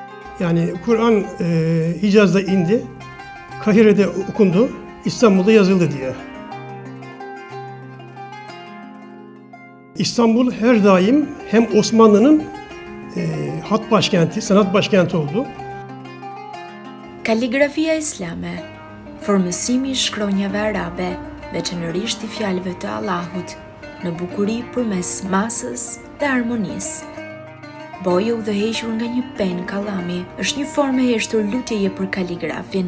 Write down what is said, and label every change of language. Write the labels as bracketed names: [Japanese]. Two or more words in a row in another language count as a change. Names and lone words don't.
[Turkish] Yani Kur'an Hicaz'da indi, Kahire'de okundu, İstanbul'da yazıldı diye. İstanbul her daim hem Osmanlı'nın hat başkenti, sanat başkenti oldu. [Albanian] Kaligrafia islame, formësimi I shkronjave arabe, veçanërisht I fjalëve të Allahut, në bukuri përmes masës dhe harmonisë. Boja udhëhequr nga një penë kallami është një formë e heshtur lutjeje për kaligrafin.